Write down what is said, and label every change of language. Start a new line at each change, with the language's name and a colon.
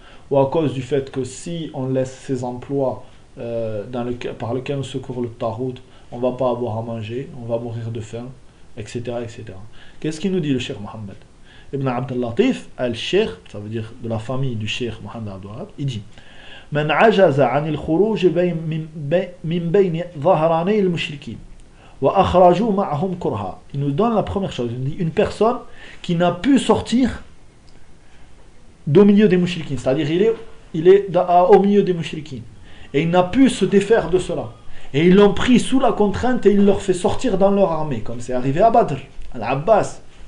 French: Ou à cause du fait que si on laisse ses emplois par lesquels on secourt le Tarout, on va pas avoir à manger, on va mourir de faim, etc. etc. Qu'est-ce qu'il nous dit le Cheikh Mohammed ? Ibn Abdel Latif, al-Sheikh, ça veut dire de la famille du Cheikh Mohammed Abdelhab, il dit...
Arabic: من عجز عن الخروج من بين ظهراني المشركين واخرجوا معهم كرها.
French: Il nous donne la première chose. Il nous dit une personne qui n'a pu sortir au milieu des mouchriquins, c'est-à-dire il est au milieu des mouchriquins et il n'a pu se défaire de cela et ils l'ont pris sous la contrainte et il leur fait sortir dans leur armée, comme c'est arrivé à Badr, à l'Abbas.